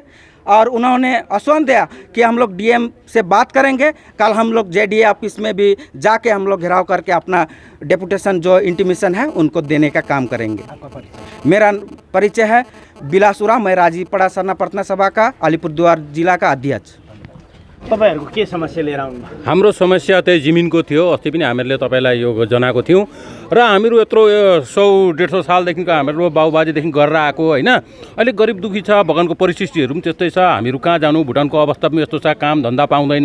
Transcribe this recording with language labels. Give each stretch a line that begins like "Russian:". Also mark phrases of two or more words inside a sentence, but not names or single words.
Hindi: और उन्होंने आश्वासन दिया कि हम लोग डीएम से बात करेंगे। कल हम लोग जेडीए ऑफिस में भी जाके हम लोग घेराव करके अपना डेपुटेशन जो इंटीमेशन है उनको देने का काम करेंगे। मेरा परिचय है बिलासुरा, मैं राजीपड़ा सरना प्रार्थना सभा का अलीपुरद्वार जिला का अध्यक्ष।
Nepali: तपाईहरुको के समस्या लिएर आउनु? हाम्रो समस्या त्यही जमिनको थियो। अस्ति पनि हामीले तपाईलाई यो जनाएको थियौँ र हामीहरू यत्रो 100-150 सालदेखिको हाम्रो बाबुबाजेदेखि गरेर आएको होइन। अलिक गरिब दुखी छ, बगानको परिस्थितिहरू पनि त्यस्तै छ। हामीहरू कहाँ जानु, भुटानको अवस्था पनि यस्तो छ, काम धन्दा पाउँदैन।